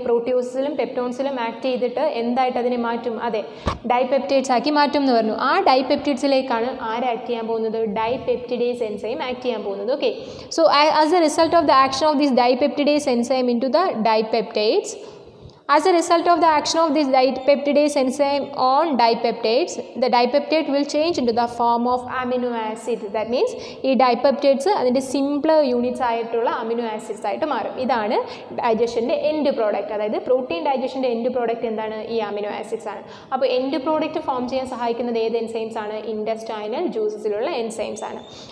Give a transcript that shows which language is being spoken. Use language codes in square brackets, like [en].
[ml] പ്രോട്ടിയോസിലും പെപ്റ്റോൺസിലും act ചെയ്തിട്ട് എന്തായിട്ട് അതിനെ മാറ്റും? അതെ, ഡൈപെപ്റ്റൈഡ്സ് ആക്കി മാറ്റും എന്ന് പറഞ്ഞു. ആ ഡൈപെപ്റ്റിഡ്സിലേക്കാണ് ആര് ആക്ട് ചെയ്യാൻ പോകുന്നത്? ഡൈപെപ്റ്റിഡേസ് എൻസൈം ആക്ട് ചെയ്യാൻ പോകുന്നത്. [en] Okay, so as a result of the action of this dipeptidase enzyme into the dipeptides, As a result of the action of this dipeptidase enzyme on dipeptides, the dipeptide will change into the form of amino acid. [ml] That means ഈ dipeptides അതിൻ്റെ simpler units ആയിട്ടുള്ള amino acids ആയിട്ട് മാറും. ഇതാണ് ഡൈജഷൻ്റെ end product. അതായത് protein ഡൈജഷൻ്റെ end product എന്താണ്? ഈ amino acids ആണ്. അപ്പോൾ എൻഡ് പ്രോഡക്റ്റ് ഫോം ചെയ്യാൻ സഹായിക്കുന്നത് ഏത് എൻസൈംസ് ആണ്? ഇൻഡസ്റ്റൈനൽ ജ്യൂസസിലുള്ള എൻസൈംസ് ആണ്.